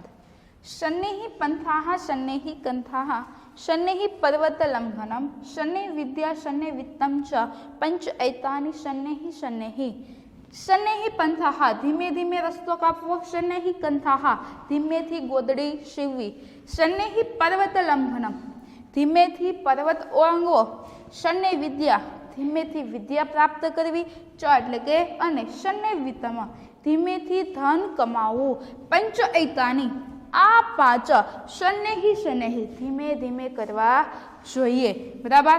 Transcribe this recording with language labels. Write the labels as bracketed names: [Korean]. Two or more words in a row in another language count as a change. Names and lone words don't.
[Sanskrit] शनैः पन्थाः शनैः कन्थाः शनैः पर्वतलङ्घनं शनैः विद्या शनैः वित्तं च पंच एतानि शनैः शनैः। शनैः पन्थाः [Gujarati] ધીમે ધીમે રસ્તો કાપવો, [Sanskrit] शनैः कन्थाः [Gujarati] धीमेથી ગોદડી સીવવી, [Sanskrit] શનૈः पर्वतलङ्घनं [Gujarati] ધીમેથી પર્વત ઓળંગવો, [Sanskrit] શનૈः વિદ્યા [Gujarati] ધીમેથી વિદ્યા પ્રાપ્ત કરવી, ચ એટલે કે અને [Sanskrit] શનૈः વિત્તમ [Gujarati] ધીમેથી ધન કમાવવું, [Sanskrit] પંચ એતાની [Gujarati] આ પાંચ [Sanskrit] શનૈः શનૈः [Gujarati] ધીમે ધીમે કરવા જોઈએ। બરાબર।